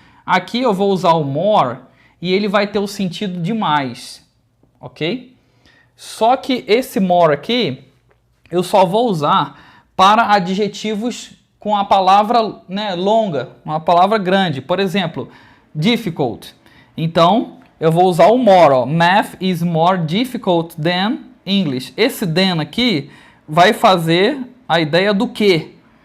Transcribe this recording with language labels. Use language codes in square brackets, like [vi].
[pt] Aqui eu vou usar o more e ele vai ter o sentido de mais, ok? Só que esse more aqui, eu só vou usar para adjetivos com a palavra, né, longa, uma palavra grande. Por exemplo, difficult. Então, eu vou usar o more, ó. [en] Math is more difficult than English. [pt] Esse than aqui vai fazer a ideia do que.